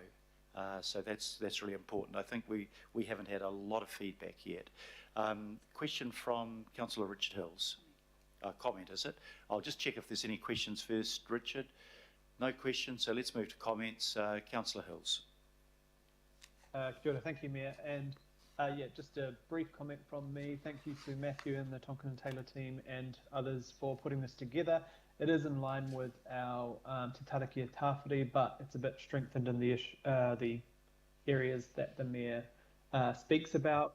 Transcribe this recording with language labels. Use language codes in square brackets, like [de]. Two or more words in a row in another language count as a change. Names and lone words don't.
[en] So that's really important. I think we haven't had a lot of feedback yet. Question from Councillor Richard Hills. Comment, is it? I'll just check if there's any questions first, Richard. No questions, so let's move to comments. Councillor Hills. [mi] Kia ora, [en] thank you, Mayor. And yeah, just a brief comment from me. Thank you to Matthew and the Tonkin and Taylor team and others for putting this together. It is in line with our Te Tarakia Tāwhiri, but it's a bit strengthened in the areas that the Mayor speaks about.